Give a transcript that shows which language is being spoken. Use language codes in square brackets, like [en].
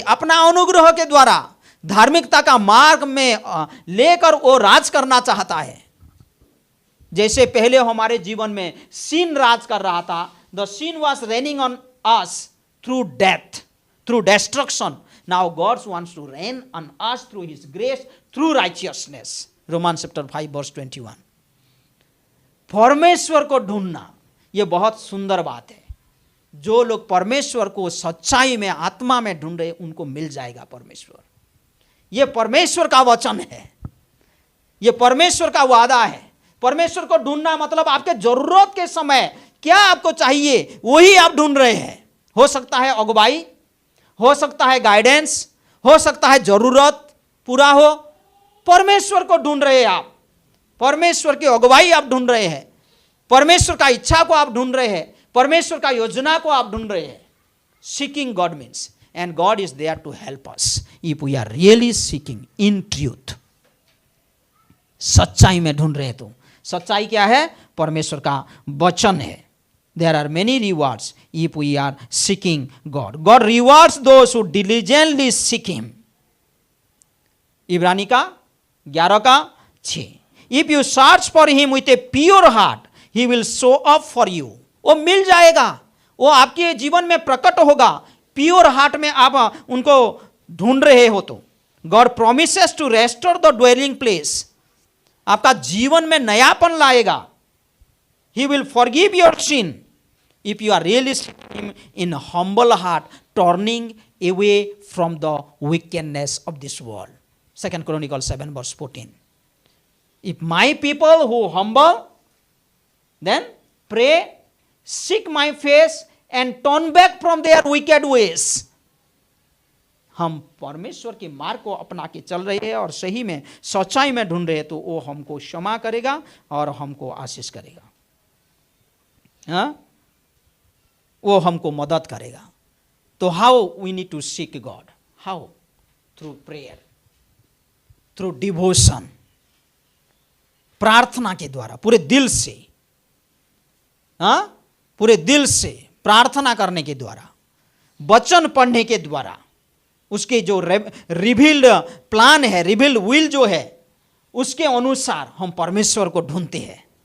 [hi] अपना अनुग्रह के द्वारा धार्मिकता का मार्ग में लेकर वो राज करना चाहता है. जैसे पहले हमारे जीवन में sin राज कर रहा था. [en] The sin was reigning on us through death, through destruction. Now God wants to reign on us through his grace, through righteousness. Romans chapter 5 verse 21. [hi] परमेश्वर को ढूंढना यह बहुत सुंदर बात है. जो लोग परमेश्वर को सच्चाई में आत्मा में ढूंढ रहे उनको मिल जाएगा परमेश्वर. यह परमेश्वर का वचन है, यह परमेश्वर का वादा है. परमेश्वर को ढूंढना मतलब आपके जरूरत के समय क्या आपको चाहिए वही आप ढूंढ रहे हैं. हो सकता है अगुवाई, हो सकता है गाइडेंस, हो सकता है जरूरत पूरा हो. परमेश्वर को ढूंढ रहे हैं आप. परमेश्वर की अगुवाई आप ढूंढ रहे हैं. परमेश्वर का इच्छा को आप ढूंढ रहे हैं. परमेश्वर का योजना को आप ढूंढ रहे हैं. [en] Seeking God means, and God is there to help us if we are really seeking in truth. [hi] सच्चाई में ढूंढ रहे हैं. तो सच्चाई क्या है? परमेश्वर का वचन है. [en] There are many rewards if we are seeking God. God rewards those who diligently seek him. [hi] इब्रानी का 11:6. [en] If you search for him with a pure heart, he will show up for you. [hi] वो मिल जाएगा. वो आपके जीवन में प्रकट होगा। प्योर हार्ट में आप उनको ढूंढ रहे हो तो [en] God promises to restore the dwelling place, [hi] आपका जीवन में नयापन लाएगा। [en] He will forgive your sin if you are really in humble heart, turning away from the wickedness of this world. 2 Chronicles 7:14। If my people who humble, then pray, seek my face and turn back from their wicked ways। [hi] हम परमेश्वर के मार्ग को अपना के चल रहे हैं और सही में सच्चाई में ढूंढ रहे हैं तो वो हमको क्षमा करेगा और हमको आशीष करेगा। हाँ, वो हमको मदद करेगा। तो [en] How we need to seek God? How? Through prayer, through devotion, [hi] प्रार्थना के द्वारा, पूरे दिल से, हाँ, पूरे दिल से प्रार्थना करने के द्वारा, वचन पढ़ने के द्वारा, उसके जो रिवील्ड प्लान है, रिवील्ड विल जो है, उसके अनुसार हम परमेश्वर को ढूंढते हैं।